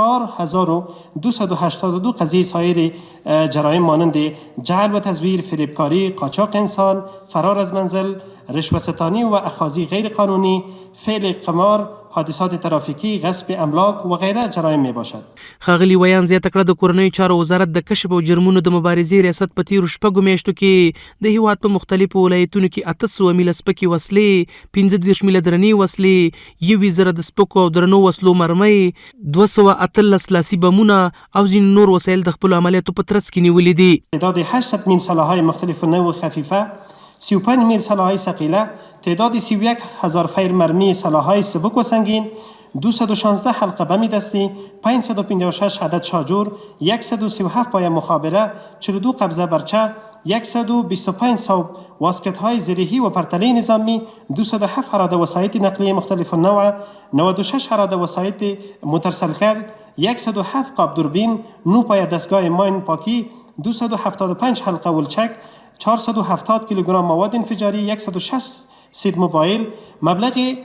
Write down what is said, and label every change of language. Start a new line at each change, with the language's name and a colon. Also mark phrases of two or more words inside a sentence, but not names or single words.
Persian: 4282 قضیه سایر جرایم مانند جعل و تزویر، فریبکاری، قاچاق انسان، فرار از منزل، رشوه‌ستانی و اخاذی غیر قانونی، فعل قمار، حادثات ترافیکی، غصب املاک و غیره جرایم می باشد.
Pashto: ښاغلي ویاند زیاته کړه د کورنیو چارو وزارت د کشف او جرمونو د مبارزې ریاست په تیرو شپږو میاشتو کې د هیواد په مختلفو ولایتونو کې 800 میله سپکې وسلې، 15 میله درنې وسلې، 1,000 د سپکو او درنو وسلو مرمۍ، 218 لاسي بمونه او ځینې نور وسایل د خپلو عملیاتو په ترڅ کې نیولي دي.
Persian: تعداد 800 میل سلاح‌های مختلف نوع خفیفه، 35 میل سلاح‌های ثقیله، تعداد 31,000 فیر مرمی سلاح‌های سبک و سنگین، 216 حلقه بم دستی، 556 عدد شاجور، 137 پایه مخابره، 42 قبضه برچه، 125 صوب واسکت‌های زرهی و پرتله نظامی، 207 اراده وسایط نقلیه مختلف النوع، 96 اراده وسایط مترسلکل، 107 قاب دوربین، 9 پایه دستگاه ماین پاکی، 275 حلقه ولچک، 470 کیلوگرم مواد انفجاری، 160 سید موبایل، مبلغ